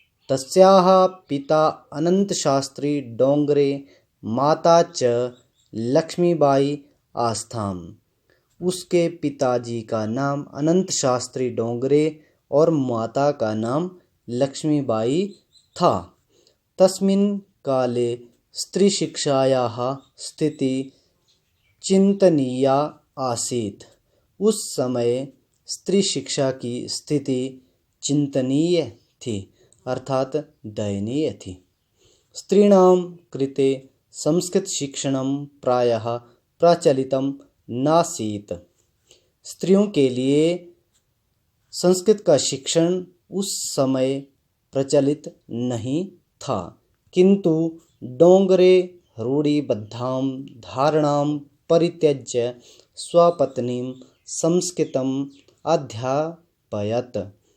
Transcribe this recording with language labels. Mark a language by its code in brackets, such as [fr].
[sa] तस्याः पिता अनंत शास्त्री डोंगरे, माता च लक्ष्मीबाई आस्थाम। [hi] उसके पिताजी का नाम अनंत शास्त्री डोंगरे और माता का नाम लक्ष्मीबाई था। [sa] तस्मिन् काले स्त्री शिक्षायाः स्थिति चिंतनीया आसीत्। [hi] उस समय स्त्री शिक्षा की स्थिति चिंतनीय थी, अर्थात दयनीय थी। [sa] स्त्रीणां कृते संस्कृत शिक्षणं प्रायः प्रचलितं नासीत्। [hi] स्त्रियों के लिए संस्कृत का शिक्षण उस समय प्रचलित नहीं था, किंतु [sa] डोंगरे रूढ़िबद्धां धारणां परित्यज्य स्वपत्नीं संस्कृतम् अध्यापयत्।